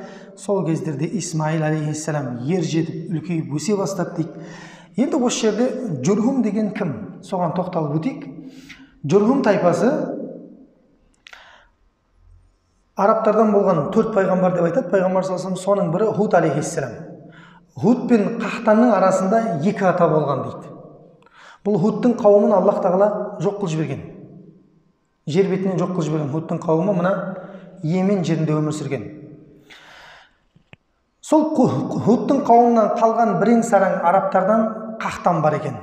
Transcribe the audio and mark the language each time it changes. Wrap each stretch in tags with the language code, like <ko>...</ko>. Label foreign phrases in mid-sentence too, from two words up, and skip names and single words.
<kk>Сол кездерде Исмаил алейхиссалам ер жетіп, үлкейіп өсе бастады дейді. Енді осы жерде Жүрхум деген кім? Соған тоқталып өтейік. Жүрхум тайпасы арабтардан болған 4 пайғамбар деп айтады. Пайғамбар</kk> <ar>صلى الله عليه وسلم,</ar> <kk>соның бірі Худ алейхиссалам. Худ пен Қахтанның арасында 2 ата болған дейді. Бұл Худтың қауымын Аллах тағала жоқ қылып жіберген. Жер бетінен жоқ қылып жіберген Худтың қауымы мына Йемен жерінде өмір сүрген. Сол Худтың қауымынан қалған бірең-сараң арабтардан Қахтан бар екен.</kk>